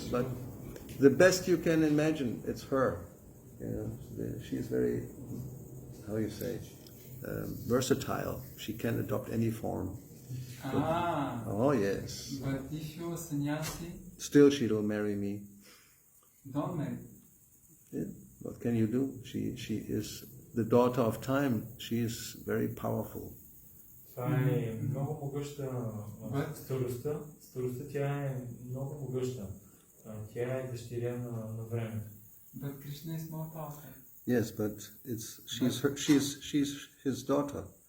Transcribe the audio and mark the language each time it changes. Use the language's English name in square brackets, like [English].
[English] But the best you can imagine, it's her. You know, she's very, how you say, versatile. She can adopt any form. Oh yes. But if you're a sannyasi, Still, she will marry me. don't marry. Yeah. What can you do? She is the daughter of time. She is very powerful. [Bulgarian] Това е много могъща старостта. Старостта тя е много могъща. Тя е дъщеря на времето. [English] But Krishna is more powerful. Yes, but she's his daughter.